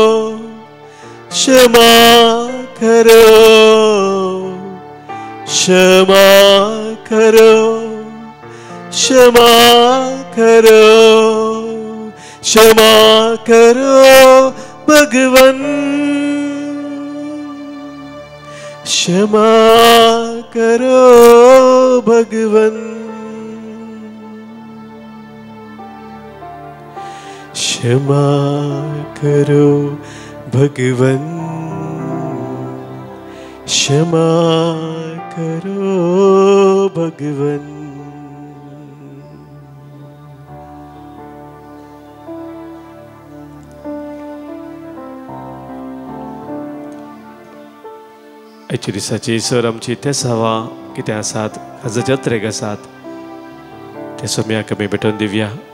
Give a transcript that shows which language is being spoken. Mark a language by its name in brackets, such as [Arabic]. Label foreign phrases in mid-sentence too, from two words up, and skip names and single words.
[Hindi] क्षमा करो क्षमा करो क्षमा करो क्षमा करो भगवन क्षमा करो भगवन क्षमा करो भगवन क्षमा करो भगवन [Konkani] आयच्या दिसाची सर आमची ते सावा कितें आसात हाजो जत्रेक आसात ते सोम्याक आमी भेटोवन दिवया